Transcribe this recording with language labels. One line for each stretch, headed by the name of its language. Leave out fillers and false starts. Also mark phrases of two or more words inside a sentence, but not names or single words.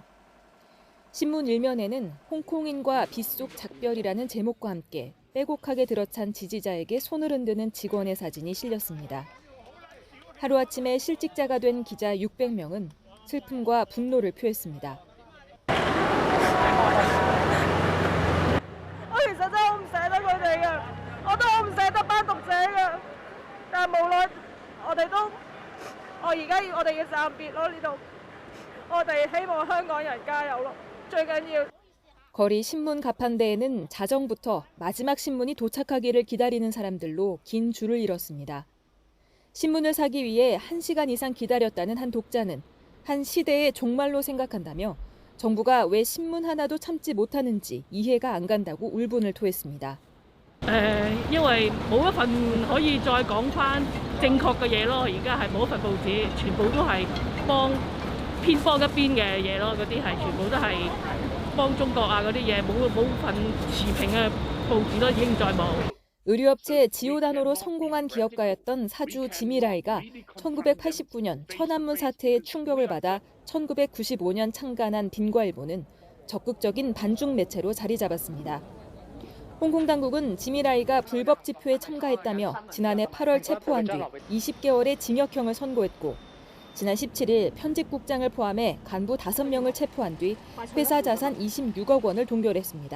Korean: 신문 일면에는 홍콩인과 빗속 작별이라는 제목과 함께 빼곡하게 들어찬 지지자에게 손을 흔드는 직원의 사진이 실렸습니다. 하루아침에 실직자가 된 기자 600명은 슬픔과 분노를 표했습니다.
Cantonese: 我其實真係好唔捨得佢哋嘅，我都好唔捨得班讀者嘅，但係無奈我哋都，我哋要暫別咯呢度，我哋希望香港人加油咯，最緊要。
Korean: 거리 신문 가판대에는 자정부터 마지막 신문이 도착하기를 기다리는 사람들로 긴 줄을 이뤘습니다. 신문을 사기 위해 1시간 이상 기다렸다는 한 독자는 한 시대의 종말로 생각한다며 정부가 왜 신문 하나도 참지 못하는지 이해가 안 간다고 울분을 토했습니다.
Cantonese: 因為冇一份可以再講翻正確嘅嘢咯，而家係冇一份報紙，全部都係偏幫一邊嘅嘢咯，嗰啲係全部都係幫中國啊嗰啲嘢，冇份持平嘅報紙都已經再冇。
Korean: 의류업체 지오다노로 성공한 기업가였던 사주 지미라이가 1989년 천안문 사태의 충격을 받아 1995년 창간한 빈과일보는 적극적인 반중 매체로 자리 잡았습니다. 홍콩 당국은 지미라이가 불법 집회에 참가했다며 지난해 8월 체포한 뒤 20개월의 징역형을 선고했고 지난 17일 편집국장을 포함해 간부 5명을 체포한 뒤 회사 자산 26억 원을 동결했습니다.